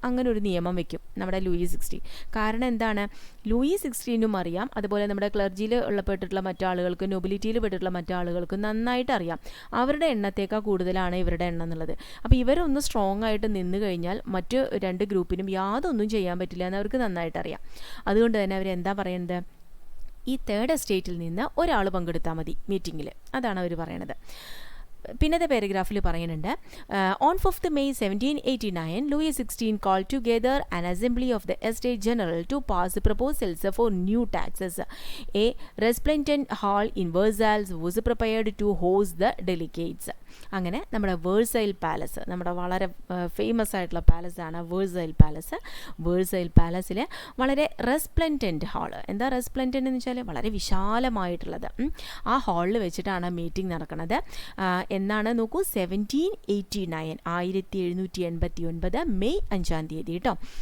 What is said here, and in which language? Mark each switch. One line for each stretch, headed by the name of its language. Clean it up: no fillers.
Malayalam: അങ്ങനെ ഒരു നിയമം വെക്കും നമ്മുടെ ലൂയി 16. കാരണം എന്താണ്, ലൂയി 16നും അറിയാം, അതുപോലെ നമ്മുടെ ക്ലർജിയിൽ ഉള്ളപ്പെട്ടിട്ടുള്ള മറ്റാളുകൾക്ക്, നൊബിലിറ്റിയിൽ പെട്ടിട്ടുള്ള മറ്റാളുകൾക്ക് നന്നായിട്ട് അറിയാം അവരുടെ എണ്ണത്തേക്കാൾ കൂടുതലാണ് ഇവരുടെ എണ്ണം എന്നുള്ളത്. അപ്പോൾ ഇവരൊന്ന് സ്ട്രോങ് ആയിട്ട് നിന്ന് കഴിഞ്ഞാൽ മറ്റ് 2 ഗ്രൂപ്പിനും യാതൊന്നും ചെയ്യാൻ പറ്റില്ല എന്ന് അവർക്ക് നന്നായിട്ട് അറിയാം. അതുകൊണ്ട് തന്നെ അവരെന്താ പറയുന്നത്, ഈ തേർഡ് എസ്റ്റേറ്റിൽ നിന്ന് ഒരാൾ പങ്കെടുത്താൽ മതി മീറ്റിങ്ങിൽ, അതാണ് അവർ പറയണത്. പിന്നത്തെ പാരഗ്രാഫിൽ പറയുന്നുണ്ട്,
English: On 5th May 1789 Louis XVI called together an assembly of the Estate General to pass proposals for new taxes. A resplendent hall in Versailles was prepared to host the delegates.
Malayalam: അങ്ങനെ നമ്മുടെ വേഴ്സൈൽ പാലസ്, നമ്മുടെ വളരെ famous ആയിട്ടുള്ള പാലസാണ് വേഴ്സൈൽ palace. വേഴ്സൈൽ പാലസിൽ വളരെ റെസ്പ്ലെൻറ്റൻറ്റ് hall, എന്താ റെസ്പ്ലെൻറ്റൻ്റ് എന്ന് വെച്ചാൽ വളരെ വിശാലമായിട്ടുള്ളത്. ആ ഹാളിൽ വെച്ചിട്ടാണ് മീറ്റിംഗ് നടക്കുന്നത്. എന്നാണ് നോക്കൂ, 1789 1789 മെയ് 5 കേട്ടോ.